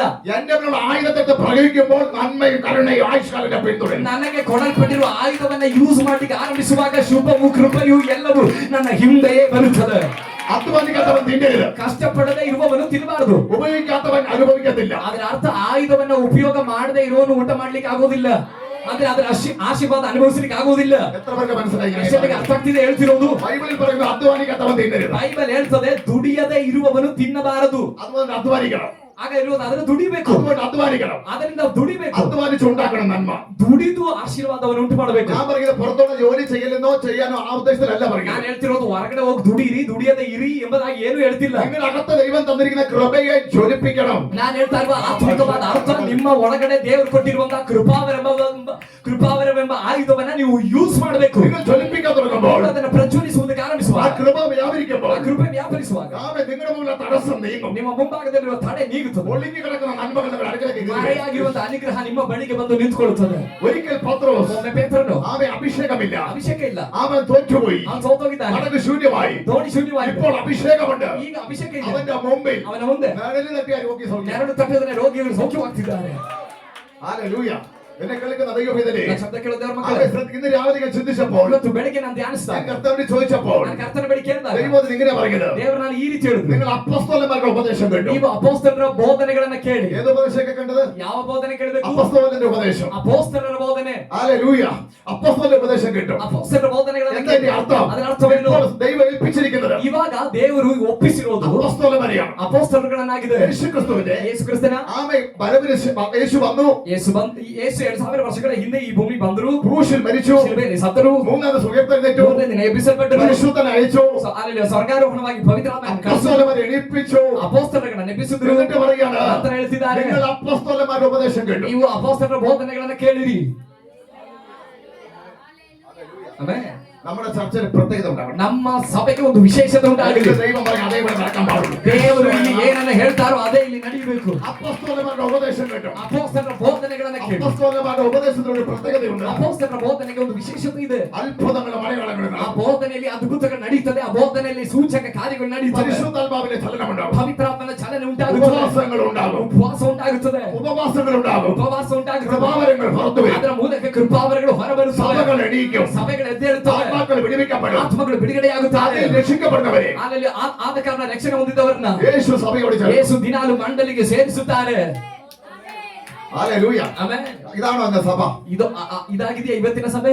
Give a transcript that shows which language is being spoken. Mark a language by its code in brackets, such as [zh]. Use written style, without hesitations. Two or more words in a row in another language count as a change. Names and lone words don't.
[ml] എന്റെ മേലുള്ള ആയുധത്തെ പ്രയോഗിക്കുമ്പോൾ നന്മയും കരുണയും ആയുഷ്കാലത്തെ പിന്തുടരും. [kn] ನನಗೆ ಕೊಡಲ್ಪಟ್ಟಿರುವ ಆಯುಧವನ್ನ ಯೂಸ್ ಮಾಡ್ಲಿಕ್ಕೆ ಆರಂಭಿಸುವಾಗ ಶುಭವು ಕೃಪೆಯು ಎಲ್ಲವೂ ನನ್ನ ಹಿಂದೆಯೇ ಬರುತ್ತದೆ. [ml] അധ്വാനിക്കാത്തവൻ തിന്നരുത്. [kn] ಕಷ್ಟಪಡದೆ ಇರುವವನು ತಿನ್ನಬಾರದು. [ml] ഉപയോഗിക്കാത്തവൻ അനുഭവിക്കത്തില്ല. [kn] ಅದರ ಅರ್ಥ ಆಯುಧವನ್ನ ಉಪಯೋಗ ಮಾಡದೆ ಇರೋನು ಊಟ ಮಾಡ್ಲಿಕ್ಕೆ ಆಗೋದಿಲ್ಲ. ಆದ್ರೆ ಅದರ ಆಶೀರ್ವಾದ ಅನುಭವಿಸ್ಲಿಕ್ಕೆ ಆಗೋದಿಲ್ಲ. [ml] എത്ര പേർക്ക് മനസ്സിലായി? [kn] ಎಷ್ಟೊತ್ತಿಗೆ ಅರ್ಥ ಆಗ್ತಿದೆ ಹೇಳ್ತಿರೋದು? [ml] ബൈബിളിൽ പറയുന്നു അധ്വാനിക്കാത്തവൻ തിന്നരുത്. [kn] ಬೈಬಲ್ ಹೇಳ್ತದೆ ದುಡಿಯದೆ ಇರುವವನು ತಿನ್ನಬಾರದು. [ml] അതുകൊണ്ട് അധ്വാനിക്കണം. [kn] ಆಗ ಇರುವುದು ಅದನ್ನು ದುಡಿಬೇಕು. [ml] അതുകൊണ്ട് അധ്വാനിക്കണം. [kn] ಅದರಿಂದ ದುಡಿಬೇಕು. [ml] അധ്വാനിച്ചുണ്ടാക്കണം നന്മ. [kn] ದುಡಿದು ಆಶೀರ್ವಾದವನ್ನು ಉಂಟು ಮಾಡಬೇಕು. [ml] ഞാൻ പറയുന്നത് പുറത്തോടെ ജോലി ചെയ്യലെന്നോ ചെയ്യാനോ ആ ഉദ്ദേശത്തിലല്ല [kn] ನಾನು [ml] പറയുന്നത്. [kn] ಹೇಳ್ತಿರೋದು ಹೊರಗಡೆ ಹೋಗಿ ದುಡಿಯಿರಿ, ದುಡಿಯದೆ ಇರಿ ಎಂಬುದಾಗಿ ಏನು ಹೇಳ್ತಿಲ್ಲ. [ml] നിങ്ങളകത്ത് ദൈവം തന്നിരിക്കുന്ന കൃപയെ ജ്വലിപ്പിക്കണം. [kn] ನಾನು ಹೇಳ್ತಾ ಇರುವ ಆತ್ಮಿಕವಾದ ಅರ್ಥ ನಿಮ್ಮ ಒಳಗಡೆ ದೇವರು ಕೊಟ್ಟಿರುವಂತಹ ಕೃಪಾವರವೆಂಬ ಆಯುಧವನ್ನ ನೀವು ಯೂಸ್ ಮಾಡಬೇಕು. [ml] നിങ്ങൾ ജ്വലിപ്പിക്കാൻ തുടങ്ങുമ്പോൾ [kn] ಅದನ್ನು ಪ್ರಜ್ವಲಿಸುವುದಕ್ಕೆ [ml] ആ [kn] ಆರಂಭಿಸುವಾಗ, [ml] കൃപ വ്യാപരിക്കുമ്പോൾ [kn] ಆ ಕೃಪೆ ವ್ಯಾಪರಿಸುವಾಗ [ml] ആമേ നിങ്ങളുടെ മുന്നിലെ തടസ്സം നീങ്ങും. [kn] ನಿಮ್ಮ ಮುಂಭಾಗದಲ್ಲಿರುವ ತಡೆ ನೀಗುತ್ತದೆ. [ml] ഒളിഞ്ഞു കിടക്കുന്ന നന്മകൾ നിങ്ങളുടെ അടുക്കലേക്ക് കയറി വരും. [kn] ಮರೆಯಾಗಿರುವಂತಹ ಅನುಗ್ರಹ ನಿಮ್ಮ ಬಳಿಗೆ ಬಂದು ನಿಂತುಕೊಳ್ಳುತ್ತದೆ. [ml] ഒരിക്കൽ പത്രോസ് [kn] ಒಮ್ಮೆ ಪೇತ್ರನು [ml] ആമേ അഭിഷേകമില്ല, [kn] ಅಭಿಷೇಕ ಇಲ್ಲ, [ml] അവൻ തോറ്റുപോയി, [kn] ಅವನು ಸೋತೋಗಿದ್ದಾನೆ, [ml] പടക് ശൂന്യമായി. [kn] ದೋಣಿ ಶೂನ್ಯವಾಗಿದೆ. [ml] ഇപ്പോൾ അഭിഷേകമുണ്ട്. [kn] ಈಗ ಅಭಿಷೇಕ ಇದೆ [ml] അവന്റെ മുമ്പിൽ [kn] ಅವನ ಮುಂದೆ. [ml] നിഴലിൽ തട്ടിയ രോഗി സൗഖ്യം. [kn] ನೆರಳು ತಟ್ಟುವುದನ್ನ ರೋಗಿಗಳು ಸೌಖ್ಯವಾಗ್ತಿದ್ದಾರೆ. [ml] ഹല്ലേലൂയ. എന്നെ കേൾക്കുന്ന ദൈവവേദനേ, [kn] ನನ್ನ ಶಬ್ದ ಕೇಳೋ ದೇವರ [ml] ആമേ [kn] ಮಕ್ಕಳೇ, [ml] ഇന്ന് രാവിലെ ഞാൻ ചിന്തിച്ചപ്പോൾ, [kn] ಇವತ್ತು ಬೆಳಿಗ್ಗೆ ನಾನು [ml] ഞാൻ [kn] ಧ್ಯಾನಿಸಿದಾಗ [ml] കർത്താവിനെ ചോദിച്ചപ്പോൾ [kn] ನನ್ನ ಕರ್ತನ ಬಳಿ ಕೇಳಿದಾಗ [ml] ദൈവം ഇങ്ങനെ പറയുന്നത്, [kn] ದೇವರು ನಾನು ಈ ರೀತಿ ಹೇಳಿದ್ರು, [ml] നിങ്ങൾ അപ്പോസ്തലന്മാരുടെ ഉപദേശം കേട്ടു. [kn] ನೀವು ಅಪೋಸ್ತಲರ ಬೋಧನೆಗಳನ್ನ ಕೇಳಿ. [ml] ഏത് ഉപദേശമൊക്കെ കണ്ടത്? [kn] ಯಾವ ಬೋಧನೆ ಕೇಳಬೇಕು? [ml] അപ്പോസ്തലന്റെ ഉപദേശം. [kn] ಅಪೋಸ್ತಲರ ಬೋಧನೆ. [ml] ഹല്ലേലൂയ. അപ്പോസ്തലന്റെ ഉപദേശം കേട്ടു. [kn] ಅಪೋಸ್ತಲರ ಬೋಧನೆಗಳನ್ನ [ml] എന്താ [kn] ಕೇಳಿ. [ml] ഇതിന്റെ അർത്ഥം? [kn] ಅದರ ಅರ್ಥವೇನು? [ml] ഇപ്പോൾ ദൈവം ഏൽപ്പിച്ചിരിക്കുന്നത് [kn] ಇವಾಗ ದೇವರು ಒಪ್ಪಿಸಿರೋದು [ml] അപ്പോസ്തലന്മാരെയാണ്. [kn] ಅಪೋಸ್ತಲರುಗಳನ್ನಾಗಿದೆ. [ml] യേശുക്രിസ്തുവിന്റെ [kn] ಯೇಸು ಕ್ರಿಸ್ತನ [ml] ആമേ വരവിന് യേശു വന്നു, [kn] ಯೇಸು 2000 ವರ್ಷಗಳ ಹಿಂದೆ ಈ ಭೂಮಿ ಬಂದರು, [ml] ക്രൂശിൽ മരിച്ചു, [kn] ಶಿಲುಬೆಯಲ್ಲಿ ಸತ್ತರು, [ml] മൂന്നാം ദിവസം ഉയർത്തെഴുന്നേറ്റു, [kn] ಮೂರನೇ ದಿನ ಎಬ್ಬಿಸಲ್ಪಟ್ಟರು, [ml] പരിശുദ്ധനെ അയച്ചു, [kn] ಅಲ್ಲಿ ಸ್ವರ್ಗಾರೋಹಣವಾಗಿ ಪವಿತ್ರಾತ್ಮನ ಕಳಿಸಿದರು, [ml] അപ്പോസ്തലന്മാരെ എണീപ്പിച്ചു. [kn] ಅಪೋಸ್ತಲರನ್ನ ಎಬ್ಬಿಸಿದ್ರು. [ml] എന്നിട്ട് പറയുകയാണ്, [kn] ನಂತರ ಹೇಳ್ತಿದ್ದಾರೆ, [ml] നിങ്ങൾ അപ്പോസ്തലന്മാരുടെ ഉപദേശം കേട്ടു. [kn] ನೀವು ಅಪೋಸ್ತಲರ ಬೋಧನೆಗಳನ್ನ ಕೇಳಿರಿ. ಆಮೆನ್. [ml] നമ്മുടെ ചർച്ചയിൽ പ്രത്യേകത ഉണ്ടാവണം. [kn] ನಮ್ಮ ಸಭೆಗೆ ಒಂದು ವಿಶೇಷತೆ ಉಂಟಾಗಲಿ. [ml] ദൈവം പറഞ്ഞ അതേപോലെ നടക്കാൻ പാടുള്ളൂ. [kn] ದೇವರು ಇಲ್ಲಿ ಏನನ್ನ ಹೇಳ್ತಾರೋ ಅದೇ ಇಲ್ಲಿ ನಡೆಯಬೇಕು. [ml] അപ്പോസ്തലന്മാരുടെ ഉപദേശം കേട്ടോ. [kn] ಅಪೊಸ್ತಲರ ಬೋಧನೆಗಳನ್ನು ಕೇಳಿ. [ml] അപ്പോസ്തലന്മാരുടെ ഉപദേശത്തിന് ഒരു പ്രത്യേകതയുണ്ട്. [kn] ಅಪೊಸ್ತಲರ ಬೋಧನೆಗೆ ಒಂದು ವಿಶೇಷತೆ ಇದೆ. [ml] അത്ഭുതങ്ങളും അടയാളങ്ങളും [kn] ಆ ಬೋಧನೆಯಲ್ಲಿ ಅದ್ಭುತಗಳು ನಡೀತದೆ. ಆ ಬೋಧನೆಯಲ್ಲಿ ಸೂಚಕ ಕಾರ್ಯಗಳು ನಡೀತದೆ. [ml] പരിശുദ്ധാത്മാവിന്റെ ചലനമുണ്ടാകും. [kn] ಪವಿತ್ರಾತ್ಮನ ಚಲನೆ ಉಂಟಾಗುತ್ತದೆ. [ml] ഉപവാസങ്ങൾ ഉണ്ടാകും. [kn] ಉಪವಾಸ ಉಂಟಾಗುತ್ತದೆ. [ml] ഉപവാസങ്ങൾ ഉണ്ടാകും. [kn] ಉಪವಾಸ ಉಂಟಾಗುತ್ತದೆ. [ml] കൃപാവരങ്ങൾ പുറത്തു വരും. [kn] ಅದರ ಮೂಲಕ ಕೃಪಾವರಗಳು ಹೊರಬರುತ್ತವೆ. [ml] സഭകൾ എണീക്കും. [kn] ಸಭೆಗಳು ಎದ್ದೇಳುತ್ತವೆ. [ml] ആത്മാക്കൾ വിടുവിക്കപ്പെടും. [kn] ಆತ್ಮಗಳು ಬಿಡುಗಡೆಯಾಗುತ್ತವೆ. [ml] അതിൽ രക്ഷിക്കപ്പെടുന്നവരെ [kn] ಅಲ್ಲಿ ಆದ ಕಾರಣ ರಕ್ಷಣೆ ಹೊಂದಿದವರನ್ನ [ml] യേശു സഭയോട് ചേർക്കും. [kn] ಯೇಸು ದಿನಾಲು ಮಂಡಲಿಗೆ ಸೇರಿಸುತ್ತಾರೆ. [ml] ഹല്ലേലൂയ. [kn] ಆಮೆನ್. [ml] ഇതാണോ അന്ന് സഭ? [kn] ಇದಾಗಿದೆಯಾ ಇವತ್ತಿನ ಸಭೆ?